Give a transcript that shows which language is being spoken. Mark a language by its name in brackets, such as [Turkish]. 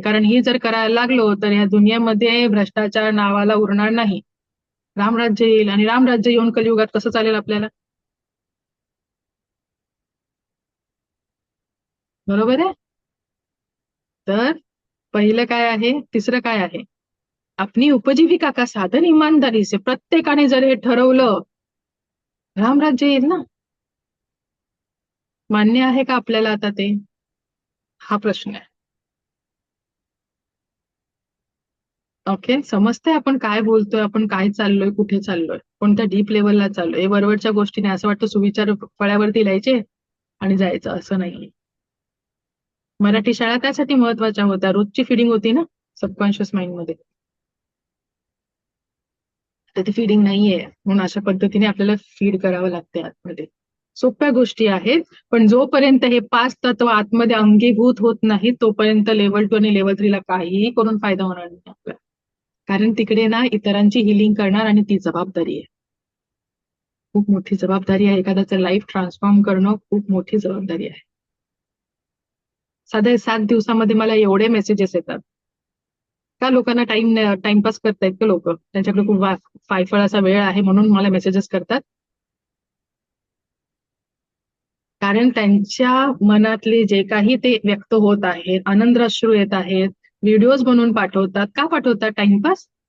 [Marathi] कारण ही जर करायला लागलो तर या दुनियेमध्ये भ्रष्टाचार नावाला उरणार नाही. रामराज्य येईल, आणि रामराज्य येऊन कलियुगात कसं चालेल आपल्याला? बरोबर आहे? तर पहिलं काय आहे, तिसरं काय आहे? [Hindi] अपनी उपजीविका का साधन ईमानदारी से. [Marathi] प्रत्येकाने जर हे ठरवलं, रामराज्य येईल ना. मान्य आहे का आपल्याला आता ते? हा प्रश्न आहे. ओके, समजतंय आपण काय बोलतोय, आपण काय चाललोय, कुठे चाललोय, कोणत्या डीप लेवलला चाललोय. हे वरवरच्या गोष्टीने असं वाटतं सुविचार फळ्यावरती लिहायचे आणि जायचं, असं नाही. मराठी शाळा त्यासाठी महत्वाच्या होत्या, रोजची फिडिंग होती ना सबकॉन्शियस माइंडमध्ये. तर ती फिडिंग नाहीये, म्हणून अशा पद्धतीने आपल्याला फीड करावं लागते आतमध्ये. सोप्या गोष्टी आहेत, पण जोपर्यंत हे 5 तत्व आतमध्ये अंगीभूत होत नाही तोपर्यंत लेवल 2 आणि लेवल 3 ला काहीही करून फायदा होणार नाही आपल्याला. कारण तिकडे ना इतरांची हिलिंग करणार, आणि ती जबाबदारी आहे, खूप मोठी जबाबदारी आहे. एखाद्याचं लाईफ ट्रान्सफॉर्म करणं खूप मोठी जबाबदारी आहे. साध्या 7 दिवसामध्ये मला एवढे मेसेजेस येतात. का लोकांना टाइमपास करतायत का लोक? त्यांच्याकडे खूप फायफळ असा वेळ आहे म्हणून मला मेसेजेस करतात. कारण त्यांच्या मनातले जे काही ते व्यक्त होत आहेत, आनंदाश्रू येत आहेत, व्हिडिओज बनवून पाठवतात. का पाठवतात? टाइमपास.